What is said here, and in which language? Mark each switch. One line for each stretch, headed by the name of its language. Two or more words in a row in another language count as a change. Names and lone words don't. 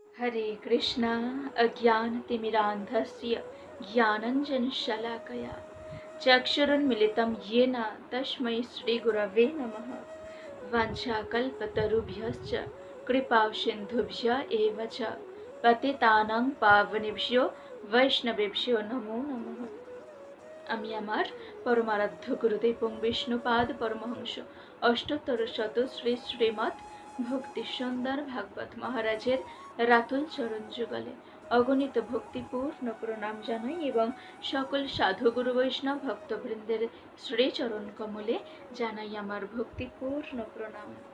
Sanskrit: हरे कृष्णा अज्ञानतिमिरान्धस्य ज्ञानञ्जनशलाकया चक्षुरुन्मिलितं येन तस्मै श्रीगुरवे नमः। वाञ्छाकल्पतरुभ्यश्च कृपासिन्धुभ्य एव च पतितानां पावनेभ्यो वैष्णवेभ्यो नमो नमः।
Bangla: আমি আমার পরমারাধ্য গুরুদেব এবং বিষ্ণুপাদ পরমহংস অষ্টোত্তর শত শ্রী শ্রীমৎ ভক্তি সুন্দর ভাগবত মহারাজের রাতুল চরণ যুগলে অগণিত ভক্তিপূর্ণ প্রণাম জানাই এবং সকল সাধু গুরু বৈষ্ণব ভক্তবৃন্দের শ্রীচরণ কমলে জানাই আমার ভক্তিপূর্ণ প্রণাম।